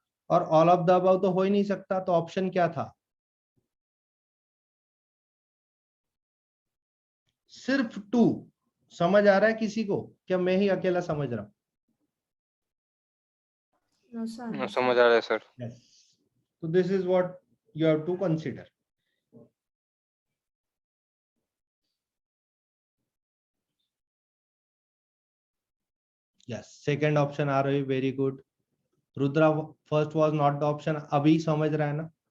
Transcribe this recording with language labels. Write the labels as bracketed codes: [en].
[hi] और all of the above तो हो ही नहीं सकता, तो ऑप्शन क्या था? सिर्फ 2। समझ आ रहा है किसी को, क्या मैं ही अकेला समझ रहा हूं? [en] No, sir. [hi] समझ आ रहा है sir. [en] Yes. So this is what you have to consider. Yes, second option [hi] आ रही, [en] very good. [hi] Rudra, [en] first was not the option, [hi] अभी समझ रहा है ना?